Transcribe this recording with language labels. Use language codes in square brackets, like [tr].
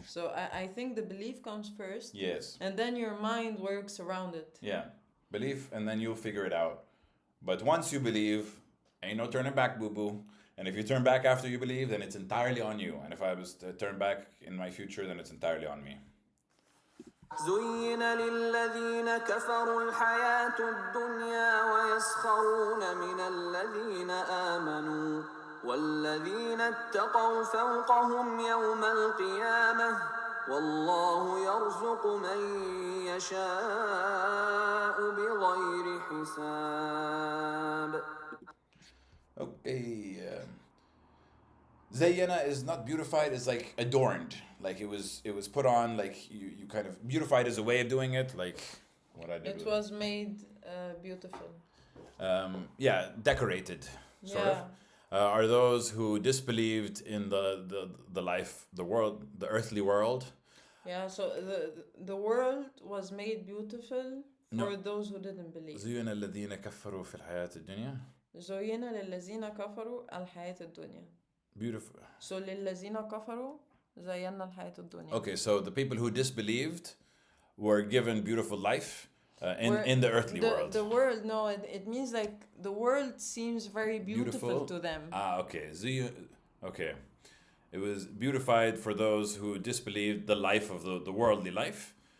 [en] So I think the belief comes first. Yes. And then your mind works around it. Yeah. Belief, and then you'll figure it out. But once you believe, ain't no turning back, boo-boo. And if you turn back after you believe, then it's entirely on you. And if I was to turn back in my future, then it's entirely on me. [ar] زين للذين كفروا الحياة الدنيا ويسخرون من الذين آمنوا والذين اتقوا فوقهم يوم القيامة والله يرزق من يشاء بغير حساب. [en] Okay. Zayyana is not beautified, it's like adorned. Like it was put on, like you kind of beautified as a way of doing it, like what I did. It was made beautiful. Yeah, decorated, sort Yeah. of. Are those who disbelieved in the life, the world, the earthly world? Yeah, so the world was made beautiful for No. those who didn't believe. [ar] زين الذين كفروا في الحياة الدنيا. زين للذين كفروا الحياة الدنيا. [en] Beautiful. So [ar] للذين كفروا زينا الحياة الدنيا. [en] Okay, so the people who disbelieved were given beautiful life in the earthly world. The world, no, it means like the world seems very beautiful to them. Okay. Okay. It was beautified for those who disbelieved the life of the worldly life.